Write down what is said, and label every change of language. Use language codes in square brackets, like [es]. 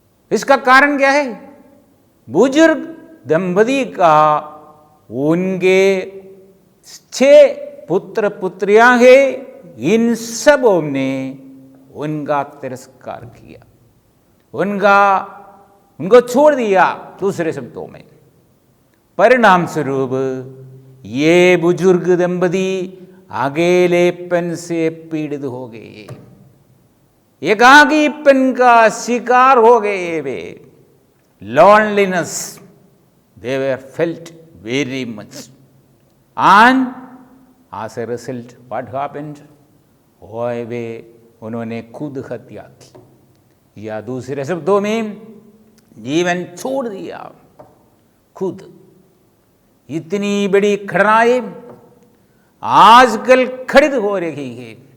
[hi] इसका कारण क्या है? बुजुर्ग दंपति का उनके 6 पुत्र पुत्रियां हैं, इन सबों ने उनका तिरस्कार किया, उनको छोड़ दिया। दूसरे शब्दों में परिणाम स्वरूप ये बुजुर्ग दंपति अकेलेपन से पीड़ित हो गए, एकाकीपन का शिकार हो गए। वे [en] loneliness they were felt very much, and as a result what happened? [hi] वे उन्होंने खुद हत्या की, या दूसरे शब्दों में जीवन छोड़ दिया खुद। इतनी बड़ी घटनाएं आजकल खड़ित हो रही है।